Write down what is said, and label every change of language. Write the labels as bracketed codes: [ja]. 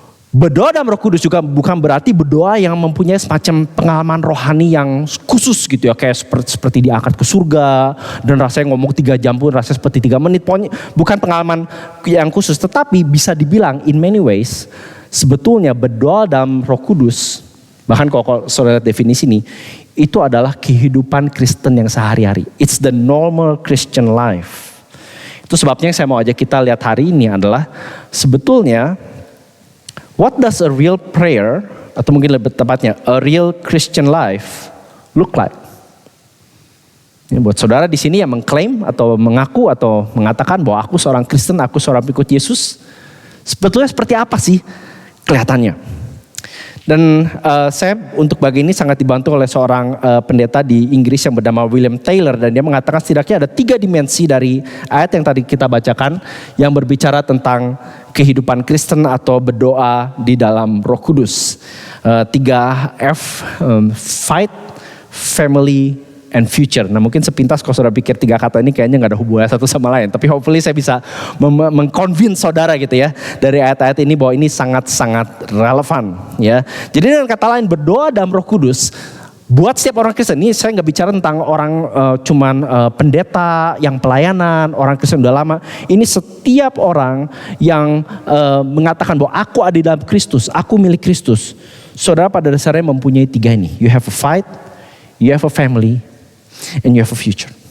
[id] Berdoa dalam Roh Kudus juga bukan berarti berdoa yang mempunyai semacam pengalaman rohani yang khusus gitu ya, kayak seperti diangkat ke surga dan rasanya ngomong 3 jam pun rasanya seperti 3 menit. Pokoknya bukan pengalaman yang khusus, tetapi bisa dibilang [en] in many ways [id] sebetulnya berdoa dalam Roh Kudus, bahkan kalau saudara definisi ini, itu adalah kehidupan Kristen yang sehari-hari. [en] It's the normal Christian life. [id] Itu sebabnya saya mau ajak kita lihat hari ini adalah sebetulnya [en] what does a real prayer, [id] atau mungkin lebih tepatnya [en] a real Christian life look like? [id] Ini buat saudara di sini yang mengklaim atau mengaku atau mengatakan bahwa aku seorang Kristen, aku seorang pengikut Yesus, sebetulnya seperti apa sih kelihatannya? Dan saya untuk bagi ini sangat dibantu oleh seorang pendeta di Inggris yang bernama William Taylor, dan dia mengatakan setidaknya ada 3 dimensi dari ayat yang tadi kita bacakan yang berbicara tentang kehidupan Kristen atau berdoa di dalam Roh Kudus. [en] 3F, fight, family, and future. [id] Nah mungkin sepintas kalau saudara pikir 3 kata ini kayaknya gak ada hubungan satu sama lain. Tapi hopefully saya bisa mengconvince saudara gitu ya, dari ayat-ayat ini bahwa ini sangat-sangat relevan ya. Jadi dengan kata lain, berdoa dalam Roh Kudus buat setiap orang Kristen. Ini saya gak bicara tentang orang pendeta yang pelayanan, orang Kristen udah lama. Ini setiap orang yang mengatakan bahwa aku ada di dalam Kristus, aku milik Kristus. Saudara pada dasarnya mempunyai 3 ini. [en] You have a fight, you have a family, and you have a future.